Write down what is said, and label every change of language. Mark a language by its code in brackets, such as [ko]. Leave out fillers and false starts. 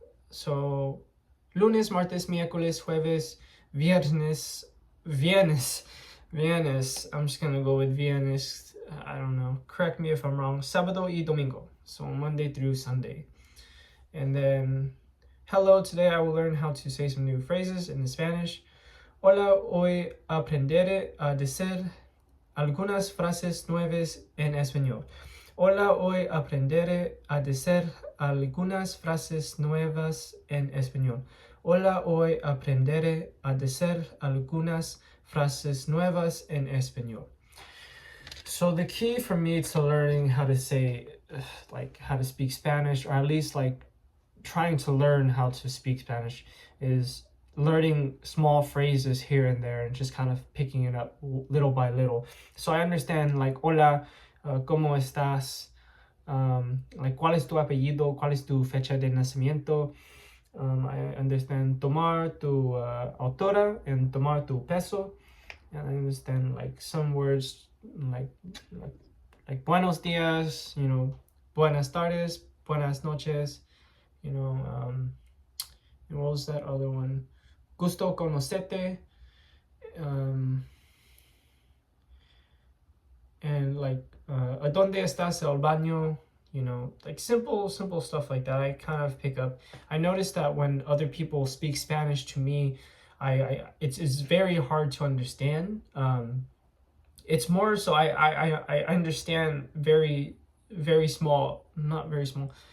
[es] So lunes, martes, miércoles, jueves, viernes. [en] I'm just gonna go with viernes. I don't know. Correct me if I'm wrong. [es] Sábado y domingo. [en] So Monday through Sunday. And then, hello, today I will learn how to say some new phrases in Spanish. [es] Hola, hoy aprenderé a decir algunas frases nuevas en español. Hola, hoy aprenderé a decir algunas frases nuevas en español. Hola, hoy aprenderé a decir algunas frases nuevas en español. [en] So the key for me to learning how to say, like how to speak Spanish, or at least like trying to learn how to speak Spanish, is learning small phrases here and there and just kind of picking it up little by little. So I understand like [es] hola, ¿cómo estás? Like ¿cuál es tu apellido? ¿Cuál es tu fecha de nacimiento? [en] I understand [es] tomar tu autora and tomar tu peso. [en] And I understand like some words like like, like [es] buenos dias, [en] you know, [es] buenas tardes, buenas noches, [en] you know, and what was that other one? [es] Gusto conocerte, [en] and like [es] ¿a dónde estás el baño? [en] You know, like simple stuff like that. I kind of pick up. I noticed that when other people speak Spanish to me, it's very hard to understand. It's more so I understand very small, not very small.